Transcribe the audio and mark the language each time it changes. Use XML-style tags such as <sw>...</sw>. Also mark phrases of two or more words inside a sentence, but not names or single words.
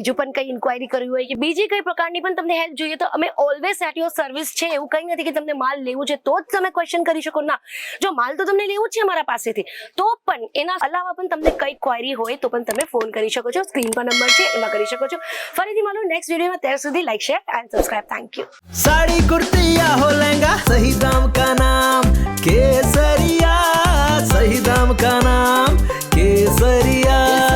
<gu>બીજું પણ કંઈ ઇન્ક્વાયરી કરવી હોય કે બીજી કઈ પ્રકારની પણ તમને હેલ્પ જોઈએ તો અમે</gu> <en>always at your service</en> <gu>છે. એવું કંઈ નથી કે તમને માલ લેવું છે તો જ તમે ક્વેશ્ચન કરી શકો, ના, જો માલ તો તમને લેવું છે અમારા પાસેથી, તો પણ એના અલાવા પણ તમને કઈ ક્વેરી હોય તો પણ તમે ફોન કરી શકો છો. સ્ક્રીન પર નંબર છે, એમાં કરી શકો છો. ફરીથી મળું નેક્સ્ટ વિડીયોમાં, ત્યાં સુધી</gu> <en>like, share and subscribe. thank you.</en> <hi>साड़ी कुर्ती या हो लहंगा, सही दाम का नाम केसरिया, सही दाम का नाम केसरिया.</hi>